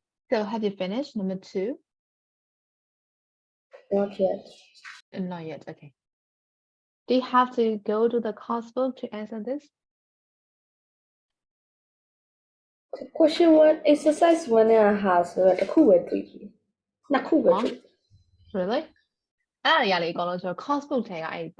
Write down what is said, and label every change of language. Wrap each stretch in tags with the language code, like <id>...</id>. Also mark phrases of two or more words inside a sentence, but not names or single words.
<en>So have you finished number 2? Not yet. Not yet. Okay. Do you have to go to the course book to answer this? Question 1 exercise 1</en> <my>နဲ့ဟာဆိုတော့တစ်ခုပဲတွေ့ပြီနှစ်ခုပဲတွေ့ Really? အဲ့ဒါတွေကလေအကုန်လုံးကျွန်တော်</my> <en>course book</en> <my>ထဲကအဲ့ပါ</my>